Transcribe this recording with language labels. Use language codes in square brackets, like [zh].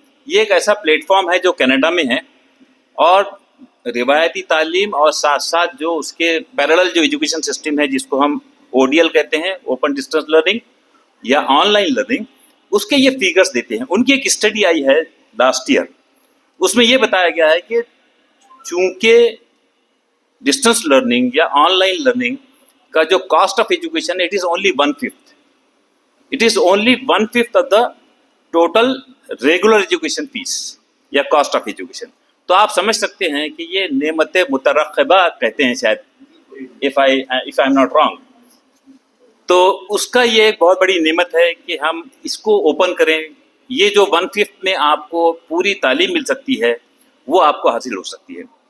[ur] یہ ایک ایسا پلیٹ فارم ہے جو کینیڈا میں ہے اور روایتی تعلیم اور ساتھ ساتھ جو اس کے پیرالل جو ایجوکیشن سسٹم ہے جس کو ہم ODL کہتے ہیں، اوپن ڈسٹینس لرننگ یا آن لائن لرننگ، اس کے یہ فیگرز دیتے ہیں. ان کی ایک اسٹڈی آئی ہے لاسٹ ایئر، اس میں یہ بتایا گیا ہے کہ چونکہ ڈسٹینس لرننگ یا آن لائن لرننگ کا جو [en] Cost of education it is only 1/5. It is only 1/5 of the total regular education fees یا cost of education. [ur] تو آپ سمجھ سکتے ہیں کہ یہ نعمت مترقبہ کہتے ہیں شاید، [en] if I'm not wrong. [ur] تو اس کا یہ ایک بہت بڑی نعمت ہے کہ ہم اس کو اوپن کریں. یہ جو 1/5 میں آپ کو پوری تعلیم مل سکتی ہے وہ آپ کو حاصل ہو سکتی ہے.